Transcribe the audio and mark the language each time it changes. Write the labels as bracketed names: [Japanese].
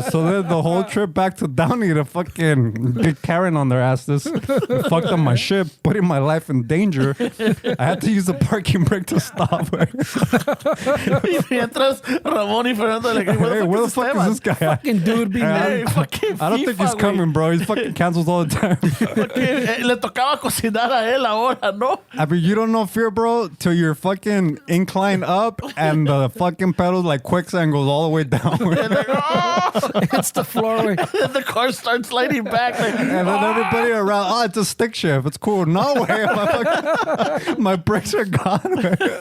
[English] So then the whole trip back to Downey to fucking get Karen on their asses, fucked up my shit, putting my life in danger. I had to use the parking brake to stop. [Spanish] Y mientras Ramón y Fernando like, [English] hey, where the fuck is this guy at? Fucking dude being Hey, fucking I don't think he's coming, bro. He's fucking cancels all the time. [Spanish] Le tocaba cocinar a él ahora, ¿no? [English] I mean, you don't know fear, bro, till you're fucking incline up and the fucking pedal like quicksand goes all the way down. Like, oh! It's the floor, way. And the car starts sliding back. Like, And then everybody around, oh, it's a stick shift. It's cool. No way. My brakes are gone. Man.